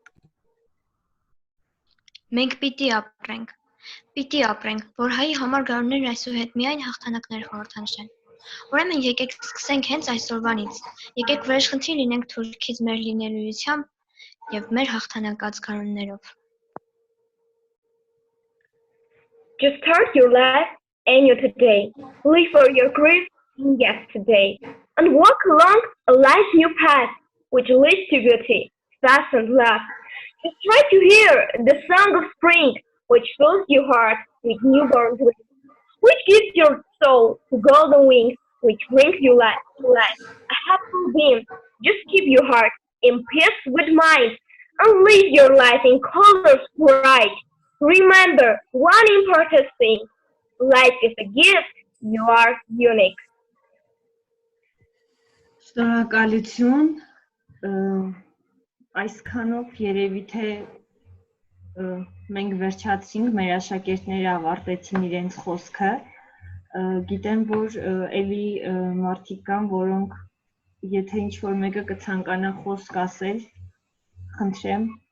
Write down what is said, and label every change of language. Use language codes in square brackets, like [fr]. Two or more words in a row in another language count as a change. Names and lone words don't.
[hy] Մենք պիտի ապրենք, որ հայի համար գարուններն այսուհետ միայն հաղթանակներ խորհրդանշեն։ Ուրեմն եկեք սկսենք հենց այսօրվանից, եկեք վրեժխնդիր լինենք Թուրքից մեր լինելույությամբ եւ մեր հաղթանակած գարուններով։ [en] Just start your life anew today, live for your grief in yesterday, and walk along a life's new path, which leads to beauty, fast and love. Just try to hear the song of spring, which fills your heart with newborn wings, which gives your soul golden wings, which brings you life, a happy beam. Just keep your heart in peace with mind, and live your life in colors bright. Remember one important thing, life is a gift, you are unique. [hy] Շնորհակալություն, այսքանով երևի թե մենք վերջացրինք, մեր աշակերտները ավարտեցին իրենց խոսքը, գիտեմ, որ էլի մարդիկ կան, որոնք եթե ինչ-որ մեկը կցանկանա խոսք ասել, խնդրեմ։